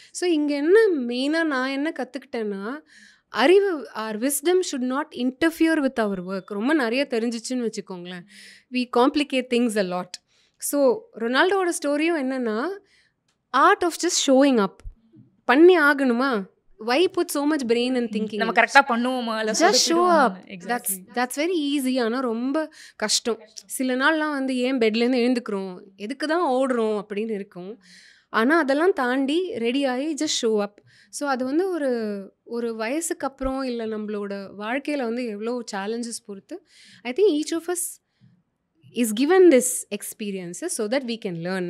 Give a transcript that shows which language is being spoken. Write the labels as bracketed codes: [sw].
[ta] So இங்கே என்ன மெயினாக நான் என்ன கற்றுக்கிட்டேன்னா, [en] அறிவு or wisdom should not interfere with our work. [ta] ரொம்ப நிறைய தெரிஞ்சிச்சுன்னு வச்சுக்கோங்களேன், [en] We complicate things a lot. [ta] So ரொனால்டோட ஸ்டோரியும் என்னென்னா, [en] Art of just showing up. பண்ணி ஆகணுமா, why put so much brain and thinking? [ta] நம்ம கரெக்டாக பண்ணுவோமா, [en] just show up. That's very easy. [ta] ஆனால் ரொம்ப கஷ்டம். சில நாள்லாம் வந்து ஏன் பெட்லேருந்து எழுந்துக்கிறோம், எதுக்கு தான் ஓடுறோம் அப்படின்னு இருக்கும். ஆனால் அதெல்லாம் தாண்டி ரெடி ஆகி ஜஸ்ட் ஷோ அப். ஸோ அது வந்து ஒரு ஒரு வயசுக்கு அப்புறம் இல்லை நம்மளோட வாழ்க்கையில் வந்து எவ்வளோ சேலஞ்சஸ் பொறுத்து [en] I think each of us is given this experiences so that we can learn.